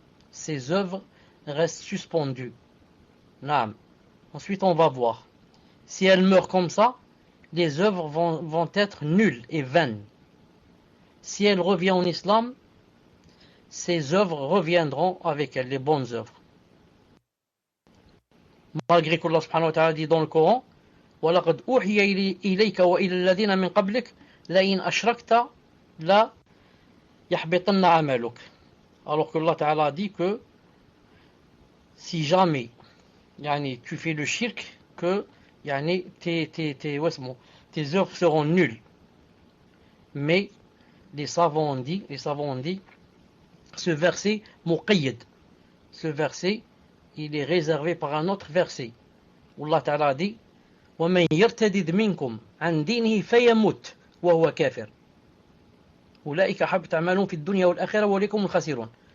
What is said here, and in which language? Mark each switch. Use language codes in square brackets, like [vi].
[fr] Ses œuvres restent suspendues. Naam. Ensuite on va voir. Si elle meurt comme ça, les œuvres vont être nulles et vaines. Si elle revient en islam, ses œuvres reviendront avec elle, les bonnes œuvres. Malgré que Allah subhanahu wa ta'ala dit dans le Coran, [ar] وَلَقَدْ أُوحِيَ إِلَيْكَ وَإِلَى الَّذِينَ مِنْ قَبْلِكَ لَئِنْ أَشْرَكْتَ لَا يَحْبِطَنَّ عَمَلُكَ. [fr] Alors que Allah ta'ala dit que si jamais yani, tu fais le shirk, que yani, tes œuvres seront nulles. Mais les savants ont dit, ce verset muqayyad, ce verset, il est réservé par un autre verset où Allah Ta'ala dit [ar] وَمَنْ يَرْتَدِدْ مِنْكُمْ عَنْ دِينِهِ فَيَمُتْ وَهُوَ كَافِرٌ أُولَئِكَ حَبِطَ أَعْمَالُهُمْ فِي الدُّنْيَا وَالْآخِرَةِ وَأُولَئِكَ هُمُ الْخَاسِرُونَ.